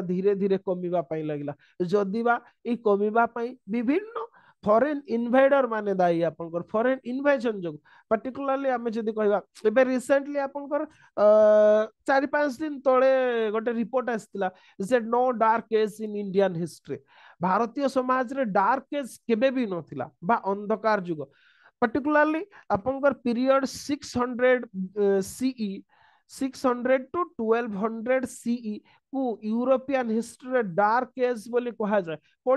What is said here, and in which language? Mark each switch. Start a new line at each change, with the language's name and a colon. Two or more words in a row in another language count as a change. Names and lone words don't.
Odia: ଧୀରେ ଧୀରେ କମିବା ପାଇଁ ଲାଗିଲା ଯଦି ବା ଏଇ କମିବା ପାଇଁ ବିଭିନ୍ନ
English: foreign invader
Odia: ମାନେ ଦାୟୀ ଆପଣଙ୍କର
English: foreign invasion
Odia: ଯୋଗୁ particularly ଆମେ ଯଦି କହିବା ଏବେ ରିସେଣ୍ଟଲି ଆପଣଙ୍କର ଚାରି ପାଞ୍ଚ ଦିନ ତଳେ ଗୋଟେ ରିପୋର୍ଟ ଆସିଥିଲା ଯେ
English: No dark age in Indian history
Odia: ଭାରତୀୟ ସମାଜରେ
English: dark age
Odia: କେବେ ବି ନଥିଲା ବା ଅନ୍ଧକାର ଯୁଗ particularly ଆପଣଙ୍କର ପିରିୟଡ 600 ସିଇ 600 to 1200 ସିଇ କୁ
English: European history dark age
Odia: ବୋଲି କୁହାଯାଏ ପଢି